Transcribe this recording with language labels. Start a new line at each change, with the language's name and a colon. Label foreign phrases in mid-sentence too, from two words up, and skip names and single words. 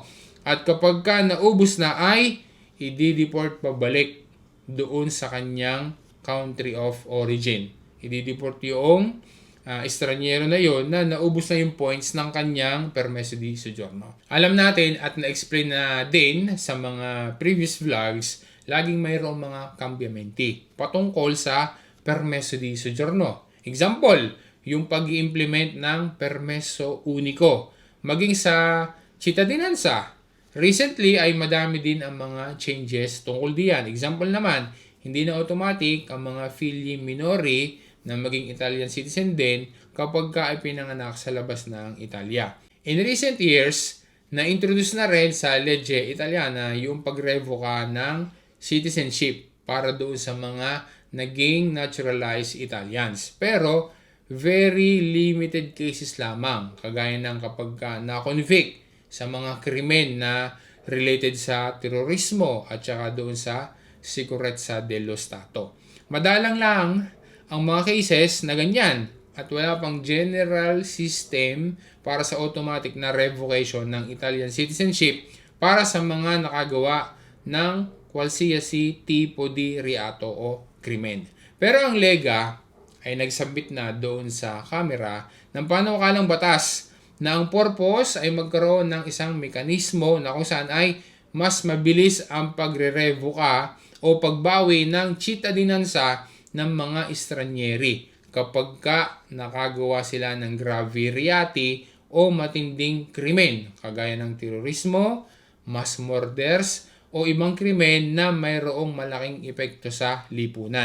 Filipino: At kapag ka naubos na ay i-deport pabalik doon sa kanyang
English: country of origin.
Filipino: I-deport yung estranyero na yon na naubos na yung points ng kanyang
Italian: permeso di soggiorno.
Filipino: Alam natin at na-explain na din sa mga
English: previous vlogs,
Filipino: laging mayroong mga cambiamenti patungkol sa
Italian: permeso di soggiorno.
Filipino: Example, yung pag-i-implement ng
Italian: permeso unico.
Filipino: Maging sa cittadinanza, recently ay madami din ang mga changes tungkol diyan. Example naman, hindi na automatic ang mga
Italian: figli minori
Filipino: na maging
English: Italian citizen
Filipino: din kapag ka ay pinanganak sa labas ng Italia.
English: In recent years,
Filipino: na-introduce na rin sa
Italian: legge Italiana
Filipino: yung pagrevoka ng citizenship para doon sa mga naging
English: naturalized Italians.
Filipino: Pero,
English: very limited cases
Filipino: lamang, kagaya ng kapag ka na-convict sa mga krimen na related sa terorismo at saka doon sa
Italian: sicurezza dello Stato.
Filipino: Madalang lang ang mga cases na ganyan at wala pang
English: general system
Filipino: para sa automatic na revocation ng
English: Italian citizenship
Filipino: para sa mga nakagawa ng
Italian: qualsiasi tipo di reato
Filipino: o krimen. Pero ang Lega ay nagsabit na doon sa Kamara ng panukalang batas na ang purpose ay magkaroon ng isang mekanismo na kung saan ay mas mabilis ang pagre-revoka o pagbawi ng cittadinanza ng mga estranyeri kapag ka nakagawa sila ng
Italian: grave reati
Filipino: o matinding krimen kagaya ng terorismo,
English: mass murders
Filipino: o ibang krimen na mayroong malaking epekto sa lipunan.